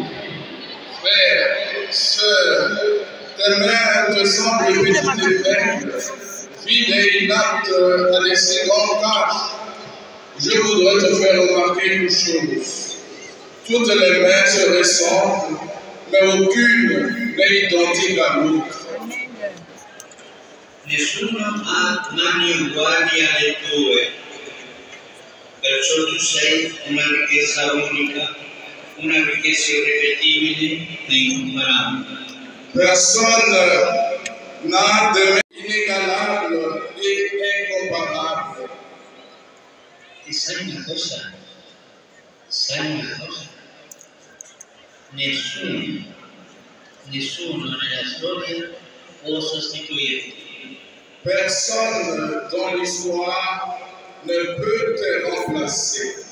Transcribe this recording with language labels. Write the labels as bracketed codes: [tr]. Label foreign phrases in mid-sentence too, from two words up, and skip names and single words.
[fr] Frères, sœurs, tes mains te semblent petites et faibles, vides et inaptes à laisser grande tâche. Je voudrais te faire remarquer une chose. Toutes les mains se ressemblent, mais aucune n'est identique à l'autre. [it] Nessuno ha mani uguali alle tue, perciò tu sei una ricchezza unica, una ricchezza irripetibile e incomparabile. [fr] Personne n'a de main inégalable et incomparable. [it] E sai una cosa? Nessuno nella storia può sostituirti. [fr] Personne dans l'histoire ne peut te remplacer.